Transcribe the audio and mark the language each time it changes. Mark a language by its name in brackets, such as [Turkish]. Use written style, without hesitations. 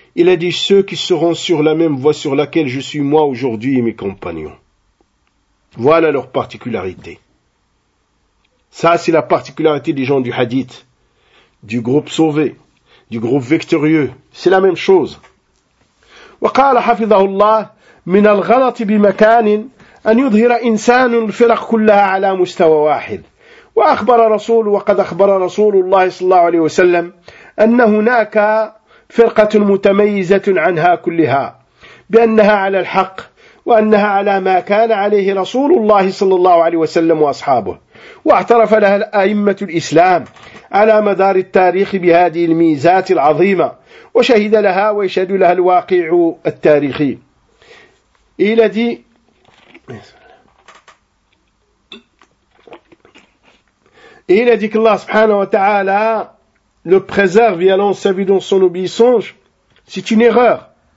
[French] Il a dit ceux qui seront sur la même voie sur laquelle je suis moi aujourd'hui et mes compagnons. Voilà leur particularité. Ça, c'est la particularité des gens du hadith, du groupe sauvé, du groupe victorieux. C'est la même chose. [Arabic] وقال حفظه الله من الغلط بمكان أن يظهر إنسان الفرق كلها على مستوى واحد. وأخبر رسول وقد أخبر رسول الله صلى الله عليه وسلم أن هناك فرقة متميزة عنها كلها بأنها على الحق وأنها على ما كان عليه رسول الله صلى الله عليه وسلم وأصحابه واعترف لها الأئمة الإسلام على مدار التاريخ بهذه الميزات العظيمة وشهد لها ويشهد لها الواقع التاريخي. إلى دي [French] Il a dit qu'Allah subhanahu wa ta'ala le préserve et allons servir dans son obéissance. C'est une erreur.